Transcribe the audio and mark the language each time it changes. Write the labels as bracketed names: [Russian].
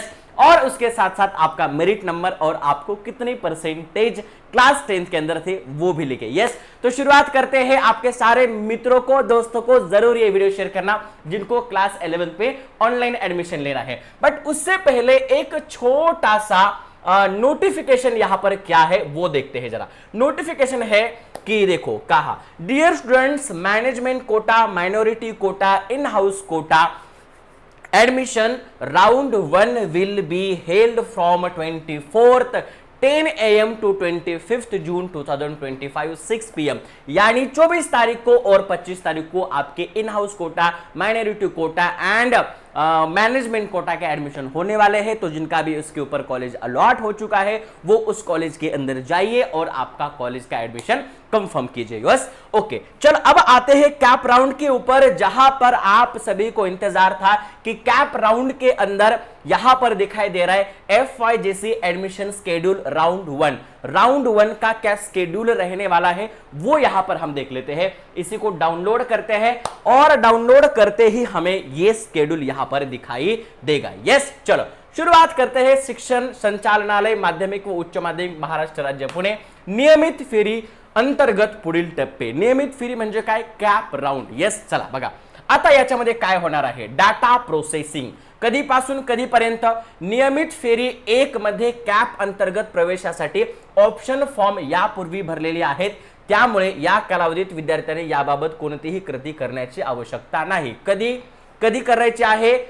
[Hindi] Yes, और उसके साथ साथ आपका मेरिट नंबर और आपको कितने परसेंटेज क्लास 10th के अंदर थे वो भी लिखे. यस, तो शुरुआत करते हैं. आपके सारे मित्रों को, दोस्तों को जरूर ये वीडियो शेयर करना जिनको क्लास 11 पे ऑनलाइन एडमिशन लेना है. बट उससे पहले एक छोटा सा नोटिफिकेशन यहां पर क्या है वो देखते हैं. जरा नोटिफिकेशन है कि देखो, कहा dear students, management quota, minority quota, in house Kota [English] admission round 1 will be held from 24th 10 AM to 25th June 2025 6 PM. [Hindi] यानी 24 तारीख को और 25 तारीख को आपके in house Kota, minority quota and management quota के एडमिशन होने वाले हैं. तो जिनका भी उसके ऊपर कॉलेज अलॉट हो चुका है वो उस कॉलेज के अंदर जाइए और आपका कॉलेज का एडमिशन कंफर्म कीजिए. यस, ओके, चल अब आते हैं कैप राउंड के ऊपर, जहां पर आप सभी को इंतजार था कि कैप राउंड के अंदर यहां पर दिखाई दे रहा है FYJC एडमिशन स्केड्यूल राउंड 1 का क्या स्केड्यूल रहने वाला है वो यहां पर हम देख लेते हैं. इसी को डाउनलोड करते हैं और डाउनलोड करते ही हमें ये स्केड्यूल यहां पर दिखाई देगा. यस, चलो शुरुआत करते हैं. [Marathi] शिक्षण संचालनालय माध्यमिक व उच्च माध्यमिक महाराष्ट्र राज्य पुणे नियमित फेरी अंतर्गत पुढील टप्पे. नियमित फेरी म्हणजे काय? Cap round. येस, चला बघा आता याच्यामध्ये काय होणार आहे. डाटा प्रोसेसिंग कधीपासून कधीपर्यंत? नियमित फेरी 1 मध्ये कॅप अंतर्गत प्रवेशासाठी ऑप्शन फॉर्म यापूर्वी भरलेले आहेत, त्यामुळे या कालावधीत विद्यार्थ्यांनी याबाबत कोणतीही कृती करण्याची आवश्यकता नाही. कधी करायची आहे?